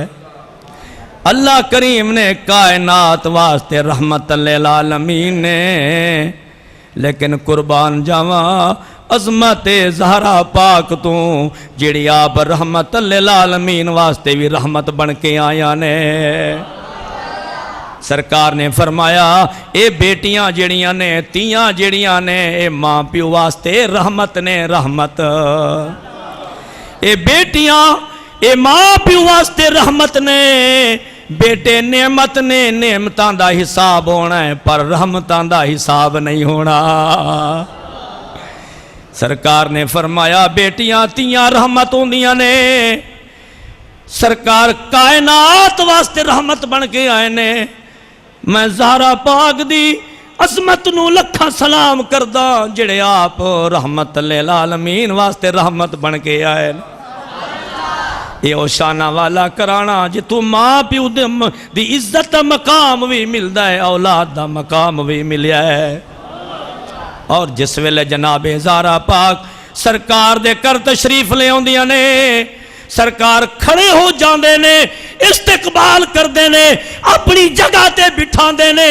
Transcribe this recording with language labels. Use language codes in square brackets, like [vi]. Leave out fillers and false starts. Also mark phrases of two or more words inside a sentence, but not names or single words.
[pa] اللہ کریم نے کائنات واسطے [ar] رحمت للعالمین [pa] نے، لیکن قربان جاواں عظمت زہرا پاک تو جڑی آپ [ar] رحمت للعالمین [pa] واسطے بھی رحمت بن کے آیا نے۔ سرکار نے فرمایا اے بیٹیاں جڑیاں نے، تیاں جڑیاں نے، اے ماں پیو واسطے رحمت نے، رحمت۔ اے بیٹیاں اے ماں پیو واسطے رحمت نے، بیٹے نعمت نے، نعمتاں دا حساب ہونا ہے پر رحمتاں دا حساب نہیں ہونا۔ سرکار نے فرمایا بیٹیاں تیاں رحمت ہوندیاں نے، سرکار کائنات واسطے رحمت بن کے آئے نے۔ میں زہرا پاک دی عظمت نو لکھاں سلام کردہ جڑے آپ [ar] رحمت للعالمین [pa] واسطے رحمت بن کے آئے نے۔ یہ او شانہ والا کرانا جتوں ماں پیو دی عزت مقام بھی ملدا ہے، اولاد دا مقام بھی ملیا ہے۔ اور جس ویلے جناب زہرا پاک سرکار دے کر تشریف لے ہوندیاں نے، سرکار کھڑے ہو جاندے نے، استقبال کردے نے، اپنی جگہ تے بٹھاندے نے۔